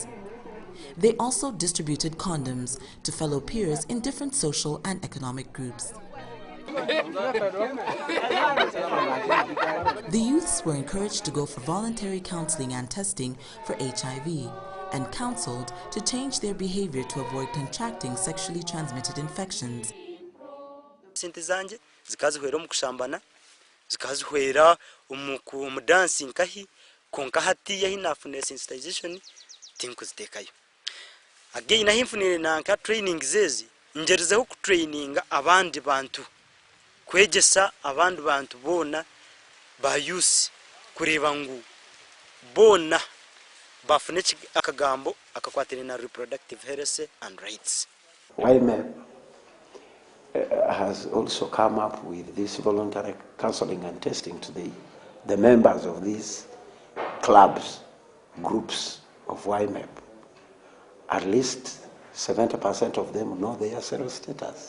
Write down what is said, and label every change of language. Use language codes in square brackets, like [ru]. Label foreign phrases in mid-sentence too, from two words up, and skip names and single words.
[en] They also distributed condoms to fellow peers in different social and economic groups. The youths were encouraged to go for voluntary counseling and testing for HIV and counseled to change their behavior to avoid contracting sexually transmitted infections. [nyn] Zikazihwera mukushambana zikazihwera umudansi nkahi konka hatiya hinafune sensitization tinkuzitekayo again nahimfunire nanka training zezi njerizeho ku training abandi bantu kwegesa abandi bantu bona bayusi kureba ngu bona bafune akagambo akakwatira na [en] reproductive health and rights. YMEP has also come up with this voluntary counseling and testing to the members of these clubs, groups of YMEP. At least 70% of them know their cell status.